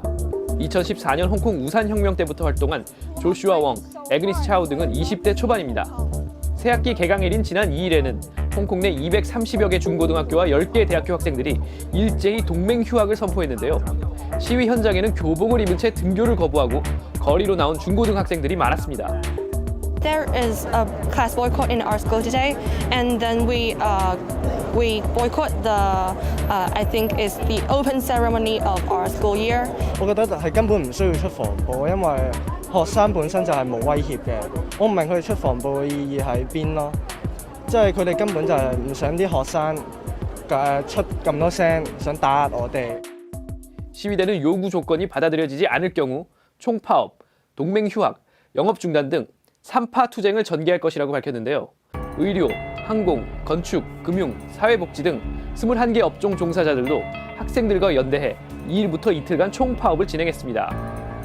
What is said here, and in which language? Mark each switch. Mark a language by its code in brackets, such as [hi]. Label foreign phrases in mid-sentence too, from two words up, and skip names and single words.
[ko] 2014년 홍콩 우산혁명 때부터 활동한 조슈아 웡, 애그니스 차오 등은 20대 초반입니다. 새학기 개강일인 지난 2일에는 홍콩 내 230여 개 중고등학교와 10개 대학교 학생들이 일제히 동맹 휴학을 선포했는데요. 시위 현장에는 교복을 입은 채 등교를 거부하고 거리로 나온 중고등 학생들이 많았습니다. [en] There is a class boycott in our school today, and then we boycott the I think is the open ceremony of our school year. [yue] 我覺得係根本唔需要出防暴，因為學生本身就係冇威脅嘅。我唔明佢哋出防暴嘅意義喺邊咯，即係佢哋根本就係唔想啲學生出咁多聲，想打壓我哋。 [ko] 시위대는 요구 조건이 받아들여지지 않을 경우 총파업, 동맹 휴학, 영업 중단 등 3파 투쟁을 전개할 것이라고 밝혔는데요. 의료, 항공, 건축, 금융, 사회복지 등 21개 업종 종사자들도 학생들과 연대해 2일부터 이틀간 총파업을 진행했습니다.